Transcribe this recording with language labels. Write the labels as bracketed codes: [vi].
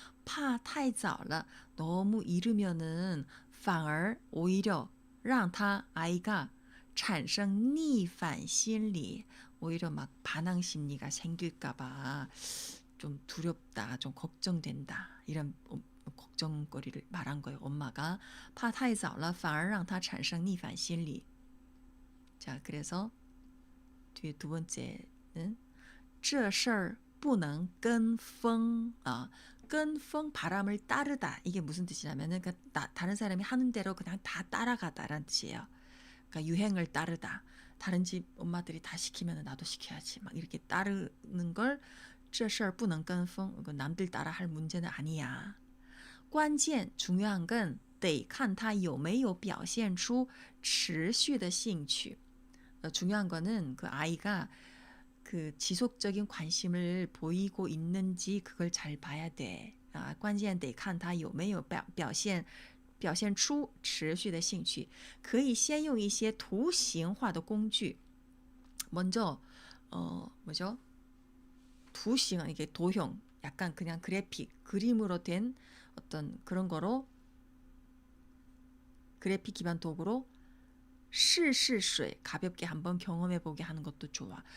[zh] 怕太早了 [ko] 너무 이르면은 反而 오히려 [zh] 让他 [ko] 아이가 [zh] 产生逆反心理 [ko] 오히려 막 반항 심리가 생길까 봐 좀 두렵다, 좀 걱정된다. 이런 걱정거리를 말한 거예요. 엄마가 [zh] 怕太早了反而让他产生逆反心理. [ko] 자, 그래서 뒤에 두 번째는 [zh] 这事儿不能跟风. [ko] 跟风 바람을 따르다. 이게 무슨 뜻이냐면은 다른 사람이 하는 대로 그냥 다 따라가다라는 뜻이에요. 그러니까 유행을 따르다. 다른 집 엄마들이 다 시키면 나도 시켜야지. 막 이렇게 따르는 걸 [zh] 这事儿不能跟风. [ko] 남들 따라 할 문제는 아니야. [zh] 关键 [ko] 중요한 건 [zh] 得看他有没有表现出持续的兴趣. [ko] 중요한 거는 그 아이가 그 지속적인 관심을 보이고 있는지 그걸 잘 봐야 돼. [zh] 关键得看他有没有表现出持续的兴趣. 可以先用一些图形化的工具. [ko] 먼저 뭐죠? 图形 이게 도형, 약간 그냥 그래픽, 그림으로 된 어떤 그런 거로 그래픽 기반 도구로 试试水 가볍게 한번 경험해 보게 하는 것도 좋아.